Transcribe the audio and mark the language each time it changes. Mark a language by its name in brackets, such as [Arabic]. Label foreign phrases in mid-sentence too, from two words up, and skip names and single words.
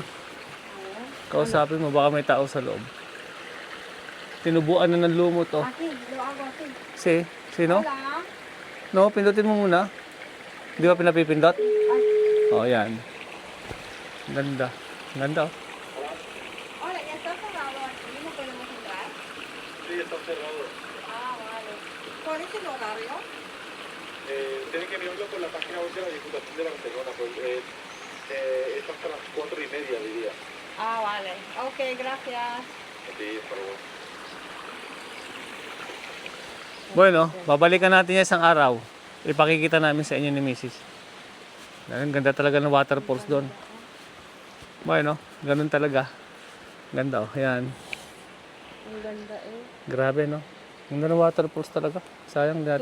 [Filipino] Kausapin mo, baka may tao sa loob. Tinubuan na ng lumot, oh. Sino? No, pindutin mo muna. Di ba pinapipindot? Oh, yan. Ganda. Ganda, oh. [Spanish] Hola, ya está cerrado aquí, ¿no podemos entrar? Sí, está cerrado. Ah, vale. ¿Cuál es el horario? Tienen que mirarlo por la página web de la Diputación de Barcelona, pues es hasta las 4:30 diría. Ah, vale. Ok, gracias. Sí, pero bueno. Bueno, [Filipino] babalikan natin yan isang araw. Ipakikita namin sa inyo ni Mrs. Ang ganda talaga ng waterfalls doon. Bueno, ganun talaga. Ganda oh, yan. Ang ganda eh. Grabe no. Ganda ng waterfalls talaga. Sayang hindi natin